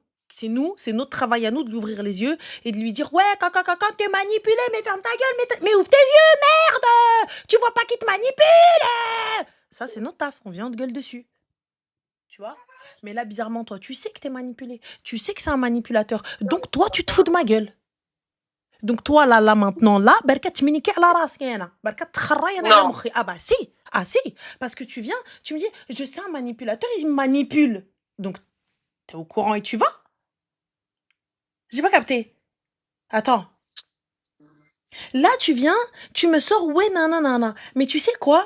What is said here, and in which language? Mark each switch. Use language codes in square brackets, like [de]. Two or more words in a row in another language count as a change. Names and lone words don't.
[fr] C'est notre travail à nous de lui ouvrir les yeux et de lui dire ouais, quand t'es manipulé, mais ferme ta gueule, mais ouvre tes yeux, merde! Tu vois pas qui te manipule! Ça, c'est notre taf. On vient, on te gueule dessus. Tu vois? Mais là, bizarrement, toi, tu sais que t'es manipulé. Tu sais que c'est un manipulateur. Donc, toi, tu te fous de ma gueule. Donc, toi, là, maintenant, là, [ar] بركة تمنيكي على راسكي أنا. بركة تخرّاي أنا على [fr] Non. [ar] mokhi. [fr] Ah si. Parce que tu viens, tu me dis, je sais un manipulateur, il me manipule. Donc, t'es au courant et tu vas? J'ai pas capté. Attends. Là, tu viens, tu me sors, ouais, nanana. Mais tu sais quoi?